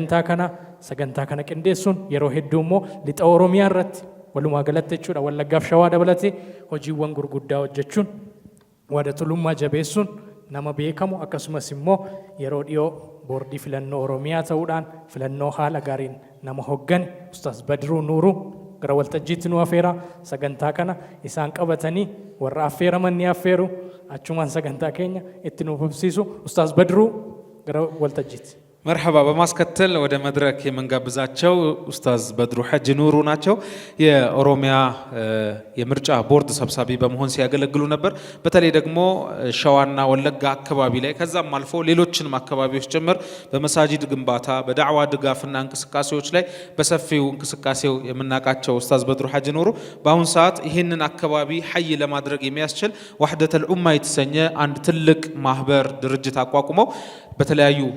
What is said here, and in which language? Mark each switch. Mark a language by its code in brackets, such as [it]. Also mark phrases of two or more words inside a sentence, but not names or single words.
[om] sagantaa kana qindeessuun yeroo hedduu immoo lixa Oromiyaa irratti walumaa galatti jechuudha Wallaggaaf Shawaa dabalatee hojiiwwan gurguddaa hojjechuun wadatulummaa jabeessuun nama beekamu akkasumas immoo yeroo dhiyoo boordii filannoo Oromiyaa ta'uudhaan filannoo haala gaariin nama hoggan Ustaaz Badruu Nuuruu gara waltajjiitti nu afeera sagantaa kana isaan qabatanii warra affeeraman ni affeeru achumaan sagantaa keenya itti nuuf ibsiisu Ustaaz Badruu gara waltajjiitti [am] مرحبا በማስከተል ወደ መድረክ የምንጋብዛቸው ኡስታዝ በድሩ ሐጅ ኑሩ ናቸው የኦሮሚያ የምርጫ ቦርድ ሰብሳቢ በመሆን ሲያገለግሉ ነበር በተለይ ደግሞ ሸዋና ወለጋ አካባቢ ላይ ከዛም አልፎ ሌሎችንም አካባቢዎች ጭምር በመሳጂድ ግንባታ በዳዕዋ ድጋፍና እንቅስቃሴዎች ላይ በሰፊው እንቅስቃሴው የምናቃቸው ኡስታዝ በድሩ ሐጅ ኑሩ በአሁን ሰዓት ይህንን አካባቢ ሐይ ለማድረግ የሚያስችል ወህደተል ኡማ የተሰኘ አንድ ትልቅ ማህበር ድርጅት አቋቁመው በተለያዩ